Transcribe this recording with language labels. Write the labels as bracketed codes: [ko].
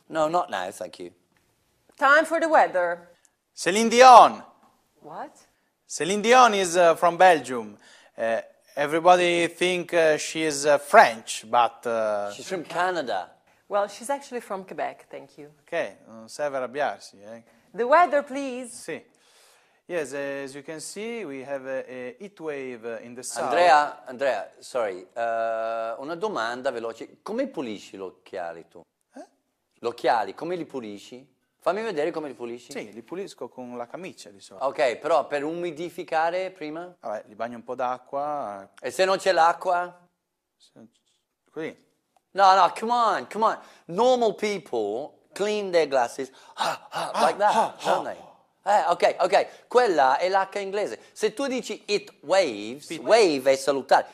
[en] No, not now, thank you. Time for the weather. Céline Dion. What? Céline Dion is from Belgium. Everybody think she is French, but... She's from Canada. Well, she's actually from Quebec, thank you. [it] Ok, non serve arrabbiarsi. [en] The weather, please. [it] Sì. [en] Yes, as you can see, we have a heat wave in the south. [it] Andrea, sorry, una domanda veloce. Come pulisci gli occhiali tu? Gli occhiali, come li pulisci? Fammi vedere come li pulisci. Sì, li pulisco con la camicia di solito. Ok, però per umidificare prima? Vabbè, li bagno un po' d'acqua. E se non c'è l'acqua? Così. [en] No, come on. Normal people clean their glasses like that, don't they? [it] Ok, quella è l'H inglese. Se tu dici [en] it waves, [it] wave è salutare.